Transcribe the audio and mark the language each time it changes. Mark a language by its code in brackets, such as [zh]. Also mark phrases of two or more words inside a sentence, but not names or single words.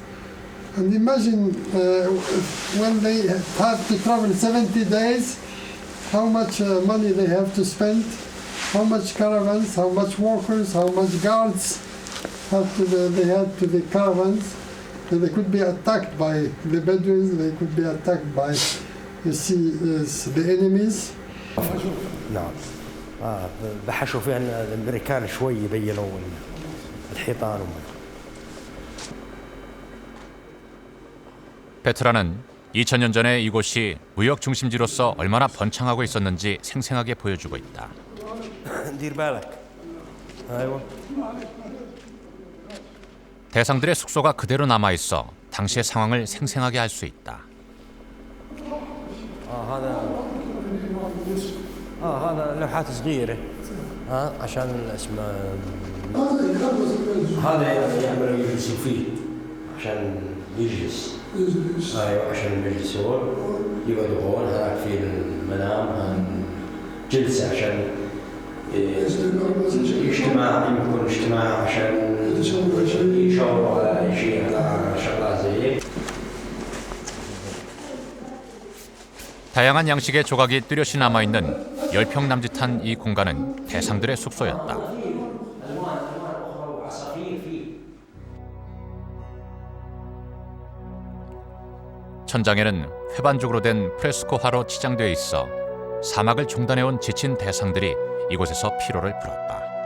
[en] And imagine when they have to travel 70 days, how much money they have to spend, how much caravans, how much workers, how much guards they had to the caravans. And they could be attacked by the Bedouins, they could be attacked by the enemies. [ar] نعم بحشوا فيها الامريكان شوي يبينوا الحيطان [ko] 페트라는 2000년 전에 이곳이 무역 중심지로서 얼마나 번창하고 있었는지 생생하게 보여주고 있다. [ar] دير بالك ايوه [ko] 대상들의 숙소가 그대로 남아 있어 당시의 상황을 생생하게 할 수 있다. [ar] هذا لوحات صغيرة عشان اسمه هذا يعملوا يجلسوا فيه عشان يجلس ايوه عشان يجلسون يقعدوا هون هناك في المنام جلسة عشان اجتماع يكون اجتماع عشان يشاوروا على شيء على شغلات زي هيك [ko] 다양한 양식의 조각이 뚜렷이 남아있는 10평 남짓한 이 공간은 대상들의 숙소였다. 천장에는 회반죽으로 된 프레스코화로 치장되어 있어 사막을 종단해온 지친 대상들이 이곳에서 피로를 풀었다.